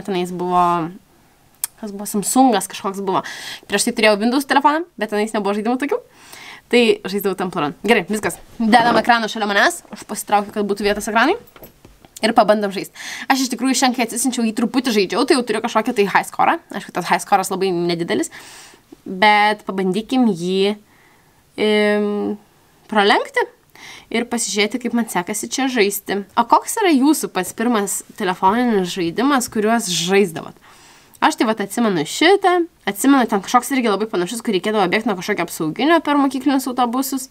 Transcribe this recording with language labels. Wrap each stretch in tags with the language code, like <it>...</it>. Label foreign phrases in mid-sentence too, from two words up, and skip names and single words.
<lt>Tenais buvo, kas buvo, Samsungas kažkoks buvo. Prieš tai turėjau Windows telefoną, bet tenais nebuvo žaidimų tokių. Tai žaidžiau Temple Run. Gerai, viskas. Dedam ekraną šalia manęs. Aš pasitraukiu, kad būtų vietos ekranai. Ir pabandom žaisti. Aš iš tikrųjų šiandien, kai atsisinčiau, jį truputį žaidžiau, tai jau turiu kažkokią tai</lt> <en>high score.</en> <lt>Aišku, tas</lt> <en>high score'as</en> <lt>labai nedidelis. Bet pabandykim jį pralenkti ir pasižiūrėti, kaip man sekasi čia žaisti. O koks yra jūsų pats pirmas telefoninis žaidimas, kuriuos žaisdavot? Aš tai vat atsimenu šitą, atsimenu ten kažkoks irgi labai panašus, kur reikėdavo bėgti nuo kažkokio apsauginio per mokyklinius autobusus.</lt>